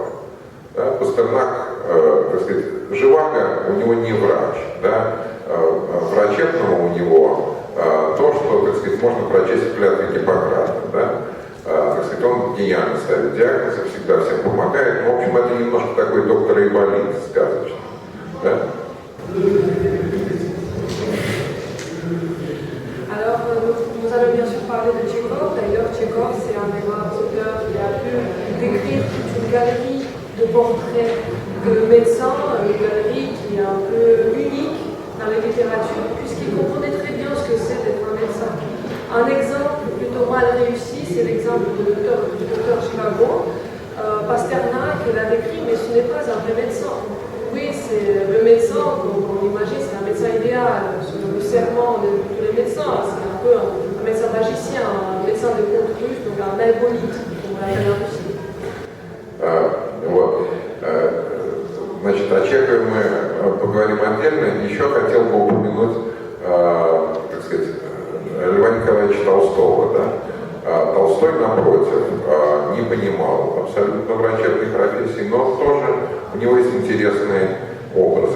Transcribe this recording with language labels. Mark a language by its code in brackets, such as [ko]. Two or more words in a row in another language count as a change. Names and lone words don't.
[ru] Да, Пастернак, так сказать, Живаго у него не врач, да, врачебного у него то, что, так сказать, можно прочесть в клятве Гиппократа, да. Так сказать, он гениально ставит диагнозы, всегда всем помогает. Но, в общем, это немножко такой доктор Айболит сказочный. Да? [fr] Alors, nous allons bien sûr parler de Tchekhov. D'ailleurs, Tchekhov, c'est un des rares auteurs qui a pu décrire toute une galerie de portraits de médecins, une galerie qui est un peu unique dans la littérature, puisqu'il comprenait très bien ce que c'est d'être un médecin. Un exemple plutôt mal réussi, c'est l'exemple du docteur Chivago. Pasternak l'a décrit, mais ce n'est pas un vrai médecin. Oui, c'est le médecin, on imagine, c'est un médecin idéal, selon le serment de tous les médecins. C'est un peu un médecin magicien, un médecin de conte russe, donc un aïbolite, comme on la Russie. [ru] Вот. Значит, о Чехове мы поговорим отдельно. Еще хотел бы упомянуть, так сказать, Льва Николаевича Толстого. Да? Толстой, напротив, не понимал абсолютно врачебной профессии, но тоже у него есть интересные образы.